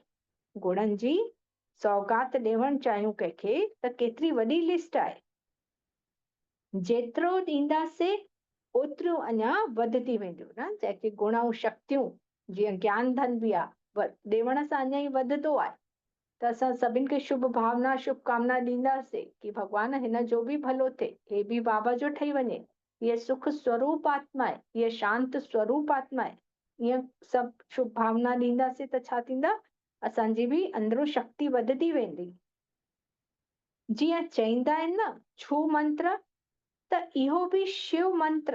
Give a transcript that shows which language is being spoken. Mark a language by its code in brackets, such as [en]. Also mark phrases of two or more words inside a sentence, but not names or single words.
[sd] गुणनि जी सौगात ॾियणु चाहियूं कंहिंखे त केतिरी वॾी लिस्ट आहे। जेतिरो ॾींदासीं ओतिरो अञा वधंदी वेंदियूं न। जेके गुण ऐं शक्तियूं, जीअं ज्ञान धन बि आहे, ॾियण सां अञा ई वधंदो आहे। त असां सभिनि खे शुभ भावना, शुभकामना ॾींदासीं कि भॻवान हिन जो बि भलो थिए, हे बि बाबा जो ठही वञे, हीअ सुख स्वरूप आत्मा आहे, हीअ शांत स्वरूप आत्मा आहे। ईअं सभु शुभ भावना ॾींदासीं त छा थींदा? असांजी बि अंदरो शक्ति वधंदी वेंदी। जीअं चईंदा आहिनि न छू मंत्र, त इहो बि शिव मंत्र।